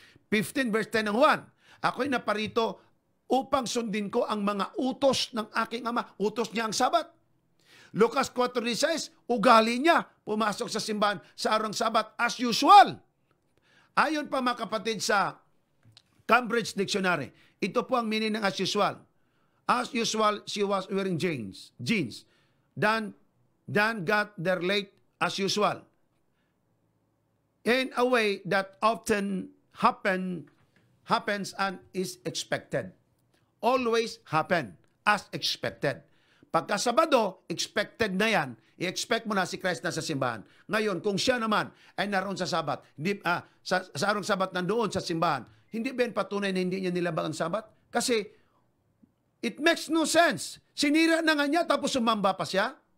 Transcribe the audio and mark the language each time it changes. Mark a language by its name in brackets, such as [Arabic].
[Filipino] 15 verse 10 ng Juan, ako'y naparito upang sundin ko ang mga utos ng aking Ama. Utos niya ang Sabat. Lucas 4:16, ugali niya, pumasok sa simbahan sa araw ng Sabat [English] as usual. [Filipino] Ayon pa mga kapatid sa Cambridge Dictionary, ito po ang meaning ng [English] as usual. As usual, she was wearing jeans. Dan got there late as usual. In a way that often happens and is expected. Always happen as expected. [Filipino] Pagka Sabado, expected na yan. I-expect mo na si Christ na sa simbahan. Ngayon, kung siya naman ay naroon sa Sabat, sa araw ng Sabat nandoon sa simbahan, hindi ba yan patunay na hindi niya nilabag ang Sabat? Kasi [English] it makes no sense. [Filipino] Sinira na nga niya tapos sumamba pa siya.